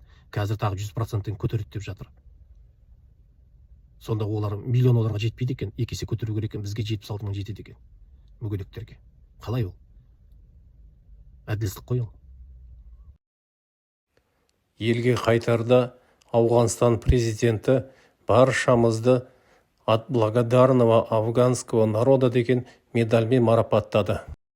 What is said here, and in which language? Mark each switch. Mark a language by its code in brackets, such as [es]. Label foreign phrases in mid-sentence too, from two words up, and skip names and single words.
[kk] Қазір тағы 100%-тен көтереді деп жатыр. Сонда олар миллион оларға жетпейді екен, 2 есе көтеру керек екен, бізге 76 мың жетеді екен мүгедектерге. Қалай ол? Әділдік қой ол. Елге қайтарда Ауғанстан президенті баршамызды [ru] от благодарного афганского народа [kk] деген медальмен марапаттады.